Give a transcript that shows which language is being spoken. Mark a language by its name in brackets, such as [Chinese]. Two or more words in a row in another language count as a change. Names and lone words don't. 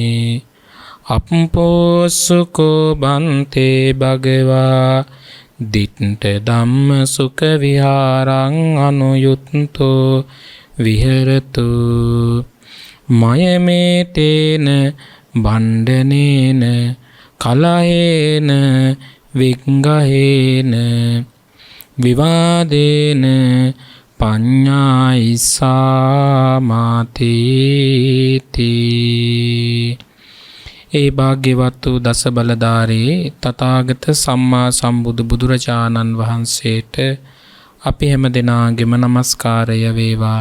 [Pali] अप्पोसुको बन्ते भगवा दिट्ठ धम्म सुख विहारं अनुयुक्तो विहरतु मयमेतेन भण्डनेन कलहेन विग्रहेन विवादेन පඤ්ඤායිසාමාතීති [Sinhala] ඒ භාග්‍යවත් වූ දස බලධාරී තථාගත සම්මා සම්බුදු බුදුරජාණන් වහන්සේට අපි හැම දෙනාගේම নমස්කාරය වේවා.